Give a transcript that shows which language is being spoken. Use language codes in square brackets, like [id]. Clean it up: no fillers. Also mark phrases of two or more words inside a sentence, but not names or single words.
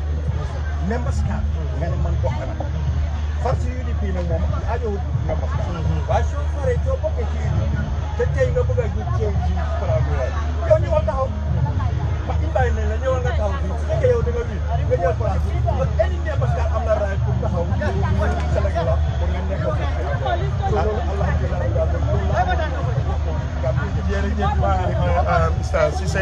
[en] members card [wo] nga ne man bokk na far ci UDP nag moom aajowul [en] members card [wo] waaye soo faree soo bokkee ci UDP te tey nga bëgg a ju ceew ci programme bi yow ñëwal taxaw ma imbaay nañ la ñëwal nga taxaw fii su fekkee yow da nga wii nga jël place bi [fr] parce que [en] any members card [wo] am na right pour taxaw Sénégal la pour nga nekk loolu alhamdulilah jërëjëf Mr. Cissé